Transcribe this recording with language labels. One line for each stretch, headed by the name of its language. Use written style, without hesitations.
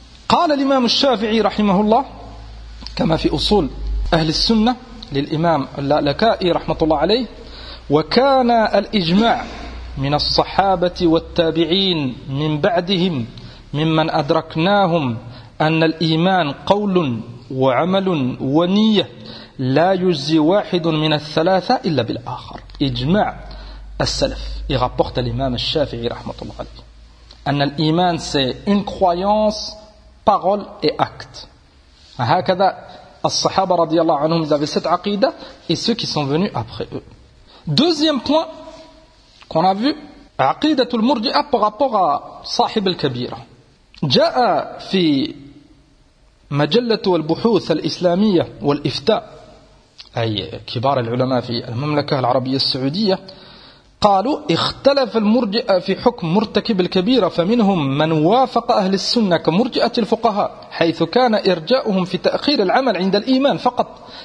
Arabic: قال الإمام الشافعي رحمه الله كما في أصول أهل السنة للإمام اللالكائي رحمة الله عليه: وكان الإجماع من الصحابة والتابعين من بعدهم ممن أدركناهم أن الإيمان قول وعمل ونية لا يجزي واحد من الثلاثة إلا بالآخر. إجماع السلف يغبط الإمام الشافعي رحمة الله عليه أن الإيمان
French: c'est une croyance, parole et acte.
Arabic: هكذا الصحابة رضي الله عنهم
French: avaient cette عقيدة et ceux qui sont venus après eux. Deuxième point qu'on a vu,
Arabic: عقيدة المرجئة
French: par rapport à
Arabic: صاحب الكبيرة. جاء في مجلة البحوث الإسلامية والإفتاء، أي كبار العلماء في المملكة العربية السعودية، قالوا: اختلف المرجئة في حكم مرتكب الكبيرة، فمنهم من وافق أهل السنة كمرجئة الفقهاء حيث كان إرجاؤهم في تأخير العمل عند الإيمان فقط.